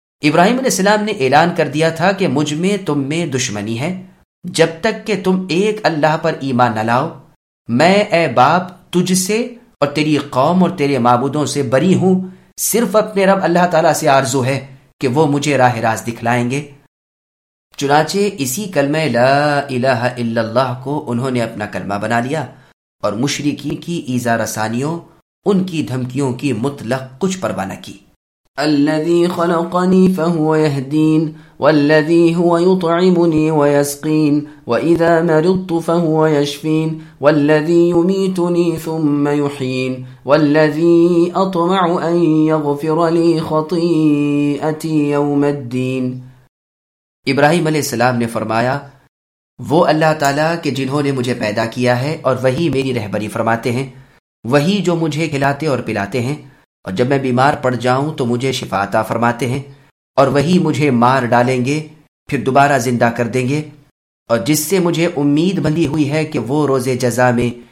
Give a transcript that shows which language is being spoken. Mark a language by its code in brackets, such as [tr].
[ur] ابراہیم علیہ السلام نے اعلان کر دیا تھا کہ مجھ میں تم میں دشمنی ہے جب تک کہ تم ایک اللہ پر ایمان نہ لاؤ، میں اے باپ تجھ سے اور تیری قوم اور تیرے معبودوں سے بری ہوں، صرف اپنے رب اللہ تعالیٰ سے آرزو ہے کہ وہ مجھے راہ راست دکھلائیں گے۔ چنانچہ اسی کلمہ لا الہ الا اللہ کو انہوں نے اپنا کلمہ بنا لیا اور مشرکین کی ایذا رسانیوں ان کی دھمکیوں کی مطلق کچھ پرواہ نہ کی۔ [ar] الذي خلقني فهو يهدين والذي هو يطعمني ويسقين وإذا مرضت فهو يشفين والذي يميتني ثم يحيين والذي أطمع أن يغفر لي خطيئتي يوم الدين۔ [ur] ابراہیم علیہ السلام نے فرمایا وہ اللہ تعالیٰ کہ جنہوں نے مجھے پیدا کیا ہے اور وہی میری رہبری فرماتے ہیں، وہی جو مجھے کھلاتے اور پلاتے ہیں اور جب میں بیمار پڑ جاؤں تو مجھے شفا عطا فرماتے ہیں، اور وہی مجھے مار ڈالیں گے پھر دوبارہ زندہ کر دیں گے، اور جس سے مجھے امید بندھی ہوئی ہے کہ وہ روز جزا میں